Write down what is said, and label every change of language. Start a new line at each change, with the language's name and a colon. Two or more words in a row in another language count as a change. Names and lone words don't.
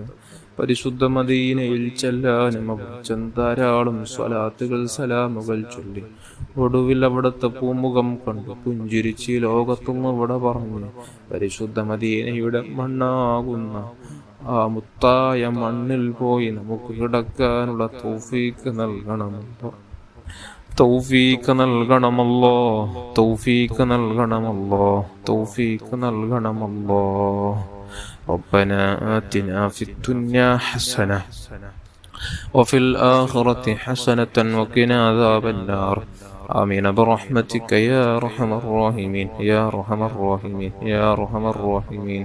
Malayalam: പരിശുദ്ധ മദീനയിൽ ചെല്ലാനും ധാരാളം സ്വലാത്തുകൾ, സലാമുകൾ ചൊല്ലി ഒടുവിൽ അവിടുത്തെ പൂമുഖം കണ്ടു പുഞ്ചിരിച്ച് ലോകത്തുനിന്ന് ഇവിടെ പറഞ്ഞു പരിശുദ്ധ മദീനയുടെ മണ്ണാകുന്ന ആ മുത്തായ മണ്ണിൽ പോയി നമുക്ക് കിടക്കാനുള്ള തൗഫീഖ് നൽകണമല്ലോ, തൗഫീഖ് നൽകണമല്ലോ, തൗഫീഖ് നൽകണമല്ലോ, തൗഫീഖ് നൽകണമല്ലോ.
Arabic: ربنا آتنا في الدنيا حسنة وفي الآخرة حسنة وقنا عذاب النار. آمين برحمتك يا أرحم الراحمين، يا أرحم الراحمين، يا أرحم الراحمين.